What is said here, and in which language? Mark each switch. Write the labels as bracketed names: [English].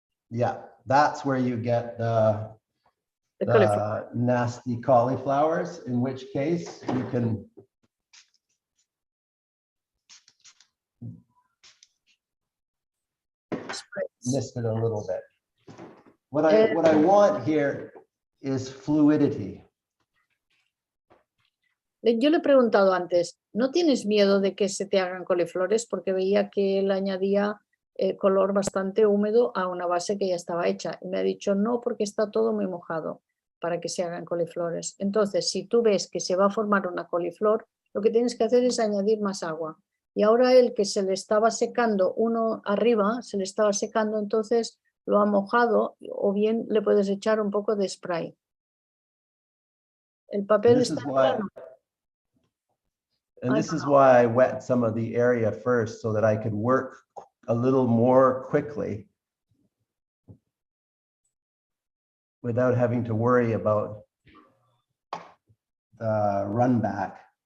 [English] Yeah, that's where you get the nasty cauliflowers, in which case you can mist it a little bit. What I want here is fluidity. [Spanish] Yo le he preguntado antes, ¿no tienes miedo de que se te hagan coliflores? Porque veía que él añadía color bastante húmedo a una base que ya estaba hecha. Y me ha dicho, no, porque está todo muy mojado para que se hagan coliflores. Entonces, si tú ves que se va a formar una coliflor, lo que tienes que hacer es añadir más agua. Y ahora él, que se le estaba secando uno arriba, se le estaba secando, entonces lo ha mojado, o bien le puedes echar un poco de spray. El papel está plano. [English] And this is why I wet some of the area first, so that I could work a little more quickly without having to worry about the run back.